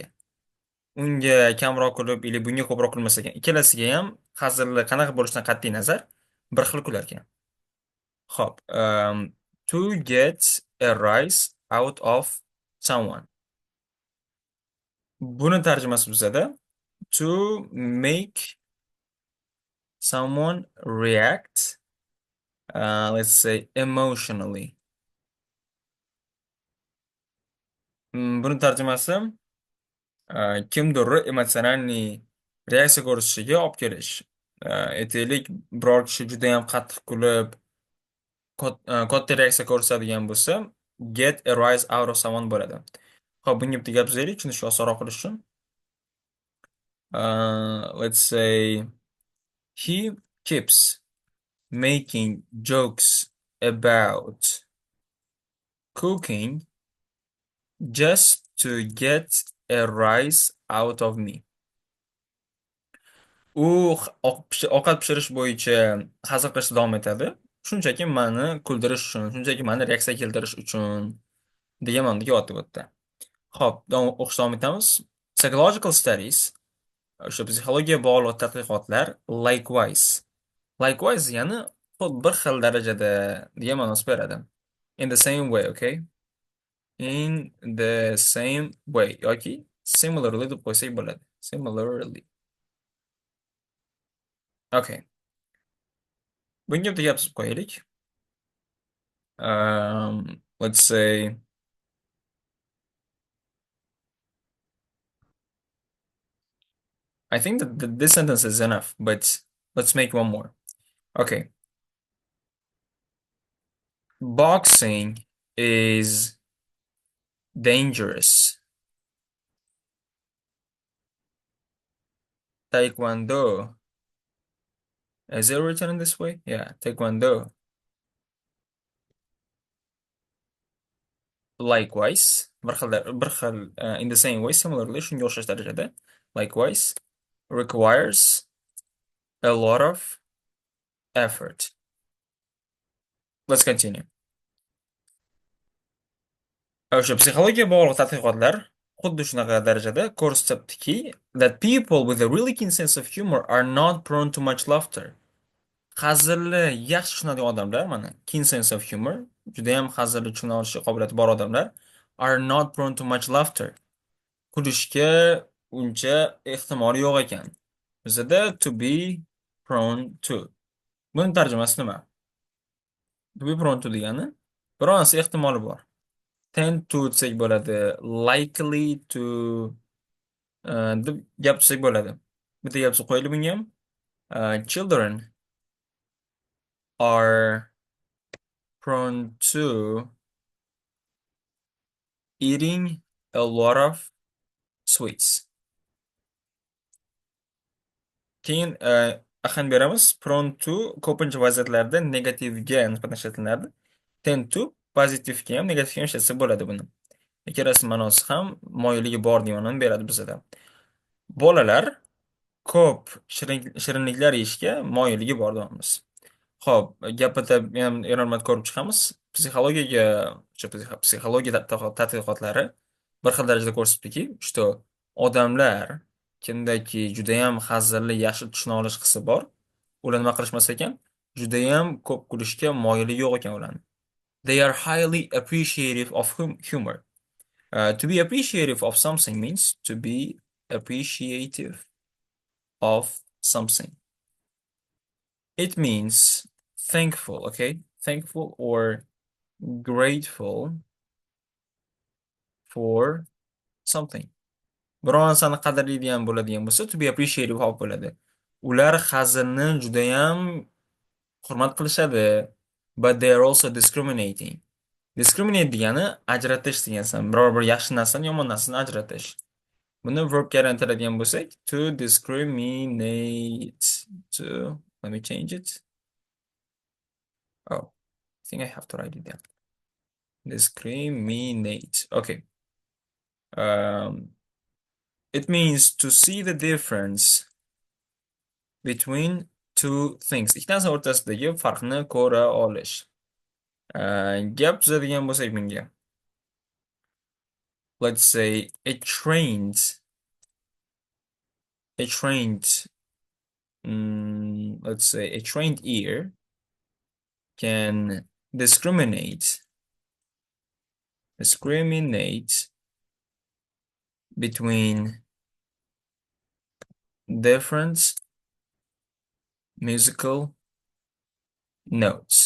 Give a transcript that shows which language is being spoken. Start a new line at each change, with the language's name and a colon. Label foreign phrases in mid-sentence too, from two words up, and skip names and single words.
Uzbek: Unga kamroq kulib, ili bunga ko'proq kulmasa ekan, ikkalasiga ham hazilni qanaqa bo'lishidan qat'iy nazar bir xil kular ekan. Xo'p,
English: to get a rise out of someone.
Uzbek: Buni tarjimasi bizada
English: to make someone react, let's say emotionally.
Uzbek: Buni tarjimasi kimdir emotsionalniy reaksiya ko'rsatishiga olib kelish. Aytaylik, biror kishi juda ham qattiq kulib, katta reaksiya ko'rsatadigan bo'lsa,
English: get a rise out of someone bo'ladi.
Uzbek: Xo'p, bunga bitta gap tuzaylik, tushunishga osonroq qilish uchun.
English: Let's say he keeps making jokes about cooking just to get a rise out of me.
Uzbek: U ovqat pishirish bo'yicha hazil qilishda davom etadi. Shunchaki meni kuldirish uchun, shunchaki meni reaksiya keltirish uchun degan ma'noda kelyapti bu yerda. Xo'p, o'qishda davom etamiz.
English: Psychological studies,
Uzbek: o'sha psixologiyaga bog'liq tadqiqotlar likewise. Likewise ya'ni xuddi bir xil darajada degan ma'nosini beradi.
English: In the same way, okay? In the same way yoki similarly
Uzbek: deb qo'ysak bo'ladi.
English: Similarly. Okay.
Uzbek: Bunga bitta gap qo'yaylik.
English: Let's say I think that this sentence is enough, but let's make one more. Okay. Boxing is dangerous. Taekwondo. Is it written in this way? Yeah, Taekwondo. Likewise, in the same way, similarly,
Uzbek: shunga o'xshash darajada.
English: Likewise, requires a lot of effort. Let's continue.
Uzbek: O'sha psixologiyaga bog'liq tadqiqotlar xuddi shunaqa darajada ko'rsatdiki,
English: that people with a really keen sense of humor are not prone to much laughter.
Uzbek: Hazilni yaxshi tushunadigan odamlar, mana,
English: keen sense of humor,
Uzbek: juda ham hazilni tushuna olish qobiliyati bor odamlar
English: are not prone to much laughter.
Uzbek: Kulishga uncha ehtimoli yo'q ekan.
English: Bizada to be prone to.
Uzbek: Buni tarjimasi nima?
English: To be prone to
Uzbek: degani bironasi ehtimoli bor.
English: Tend to
Uzbek: desak bo'ladi.
English: Likely to
Uzbek: deb gap tuzsak bo'ladi. Bitta gap qo'yilib bunga ham.
English: Children are prone to eating a lot of sweets.
Uzbek: Keyin ahamiyat beramiz.
English: Prone to
Uzbek: ko'pincha vaziyatlarda negativga nisbatan ishlatiladi.
English: Tend to
Uzbek: pozitivga ham negativga ham ishlatsa bo'ladi buni. Ikkalasi ma'nosi ham moyilligi bor degan ma'noni beradi bizada. Bolalar ko'p shirinliklar yeyishga moyilligi bor deymiz. Xo'p, gapida ham eronmat ko'rib chiqamiz. Psixologiyaga, psixologiya tadqiqotlari bir xil darajada ko'rsatdiki, что odamlar kimdaki judayam hazilli, yaxshi tushuna olish hissi bor, ular nima qilishmas ekan, judayam ko'p kulishga moyili yo'q ekan ularni.
English: They are highly appreciative of humor. To be appreciative of something means to be appreciative of something. It means thankful, okay? Thankful or grateful for something.
Uzbek: Biror narsani qadrlaydigan bo'ladigan bo'lsa,
English: to be appreciative of bo'ladi.
Uzbek: Ular hazilni judayam hurmat qilishadi.
English: But they are also discriminating.
Uzbek: Discriminate degani ajratish degan. Biror bir yaxshi narsani yomon narsani ajratish. Buni verbga aylantiradigan bo'lsak,
English: to discriminate. To, let me change it. Oh, I think I have to write it down. Discriminate. Okay. It means to see the difference between two things.
Uzbek: Ikki narsa o'rtasidagi farqni ko'ra olish. Gap tuzadigan bo'lsak bunga.
English: Let's say let's say a trained ear can discriminate between different musical notes.